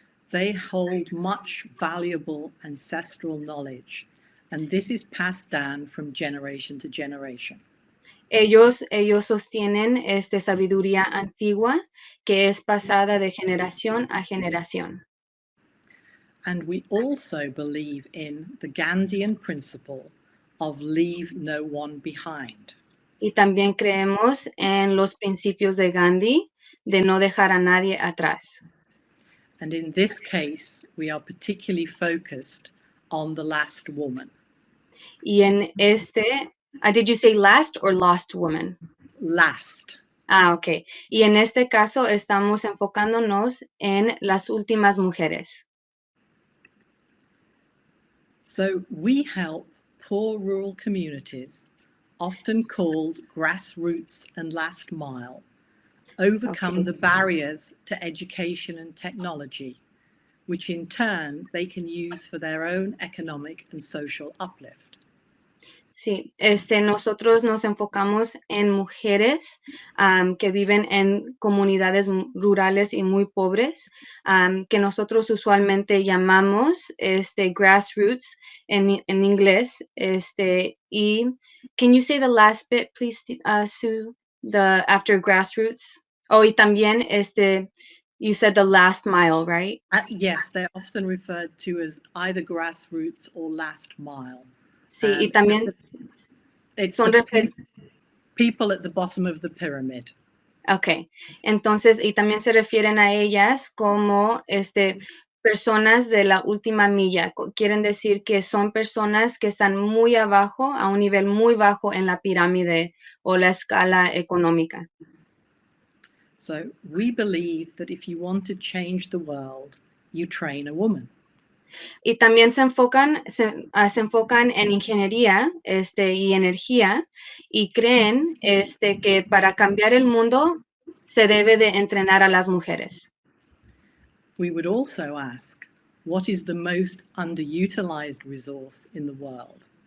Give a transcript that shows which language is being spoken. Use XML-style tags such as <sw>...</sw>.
<en>They hold much valuable ancestral knowledge, and this is passed down from generation to generation.</en> <es>Ellos sostienen sabiduría antigua que es pasada de generación a generación.</es> <en>And we also believe in the Gandhian principle of leave no one behind.</en> <es>Y también creemos en los principios de Gandhi de no dejar a nadie atrás.</es> <en>And in this case, we are particularly focused on the last woman.</en> <es>Y en</es> <en>did you say last or lost woman? Last. Ok.</en> <es>Y en este caso estamos enfocándonos en las últimas mujeres.</es> <en>So we help poor rural communities, often called grassroots and last mile, overcome the barriers to education and technology, which in turn they can use for their own economic and social uplift.</en> <es>Sí, nosotros nos enfocamos en mujeres que viven en comunidades rurales y muy pobres, que nosotros usualmente llamamos grassroots en inglés.</es> <en>Y can you say the last bit, please, Sue? The after grassroots. Oh,</en> <es>y también</es> <en>you said the last mile, right? Yes, they're often referred to as either grassroots or last mile.</en> <es>Sí, y también</es> <en>It's</en> <es>son</es> <en>the people at the bottom of the pyramid.</en> <es>Ok, entonces, y también se refieren a ellas como personas de la última milla. Quieren decir que son personas que están muy abajo, a un nivel muy bajo en la pirámide o la escala económica.</es> <en>So we believe that if you want to change the world, you train a woman.</en> <es>Y también se enfocan en ingeniería y energía y creen que para cambiar el mundo se debe de entrenar a las mujeres.</es> <en>We would also ask, what is the most underutilized resource in the world?</en>